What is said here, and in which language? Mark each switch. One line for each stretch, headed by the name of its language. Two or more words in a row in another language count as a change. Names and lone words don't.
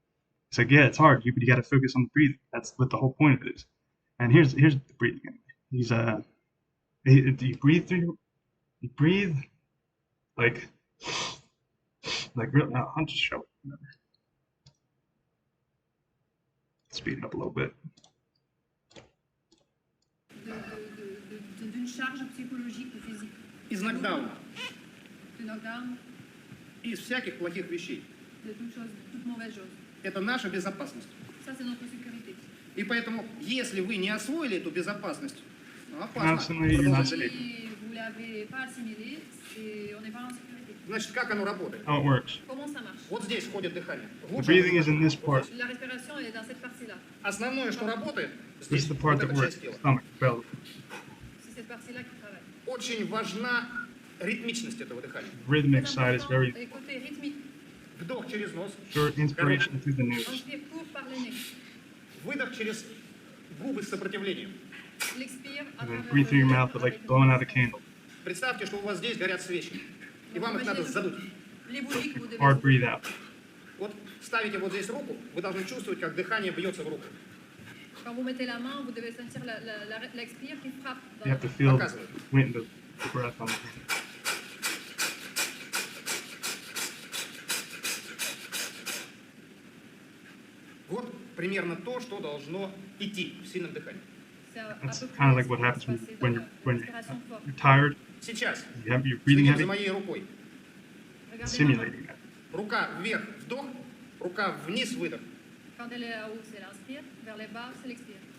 English: It's like, yeah, it's hard, but you got to focus on the breathing. That's what the whole point of it is. And here's the breathing. He's you breathe you breathe like real. No, I'll just show it. Speed it up a little bit.
French: D'une charge psychologique ou physique.
Russian: Из нокдауна.
French: De knockdown,
Russian: Из всяких плохих вещей.
French: de toute mauvaise chose.
Russian: Это наша безопасность.
French: Ça, c'est notre sécurité.
Russian: И поэтому, если вы не освоили эту безопасность,
English: Constantly, you're not safe.
French: Si vous ne l'avez pas assimilé, on n'est pas en sécurité.
Russian: Значит, как оно работает?
English: How it works.
French: Comment ça marche?
Russian: Вот здесь ходит дыхание.
English: The breathing is in this part.
French: La respiration est dans cette partie-là.
Russian: Основное, что работает,
English: This
Russian: здесь,
English: is the part
Russian: вот
English: that
Russian: эта
English: works.
Russian: часть тела.
English: Stomach, belly.
French: C'est cette partie-là qui travaille.
Russian: Очень важна ритмичность этого дыхания.
English: Rhythmic side is very
French: Et côté rythmique,
Russian: Вдох через нос,
English: short inspiration through the nose.
French: inspire court par le nez.
Russian: выдох через губы с сопротивлением.
French: L'expire à
English: And then
French: travers
English: breathe through your
French: le
English: mouth,
French: nez
English: like
French: avec
English: blowing
French: le
English: out a candle.
Russian: Представьте, что у вас здесь горят свечи, и вам их надо задуть.
French: Les bougies que vous devez
English: Hard breathe out.
Russian: Вот ставите вот здесь руку, вы должны чувствовать, как дыхание бьется в руку.
French: Quand vous mettez la main, vous devez sentir l'expire qui frappe dans
English: You
French: la
English: have to feel
Russian: Показывай.
English: the breath on the
Russian: Вот примерно то, что должно идти в сильном дыхании.
French: C'est à
English: That's
French: peu près
English: kind of like
French: ce
English: what
French: qui va
English: happens
French: se
English: when,
French: passer
English: when
French: dans
English: you're
French: la
English: when
French: respiration forte.
English: you're tired.
Russian: Сейчас
English: You're breathing
Russian: следите
English: heavy.
Russian: за моей рукой.
French: Regardez ma main.
English: Simulating that.
Russian: Рука вверх, вдох, рука вниз, выдох.
French: Quand elle est à haut, c'est l'inspire. Vers les bas, c'est l'expire.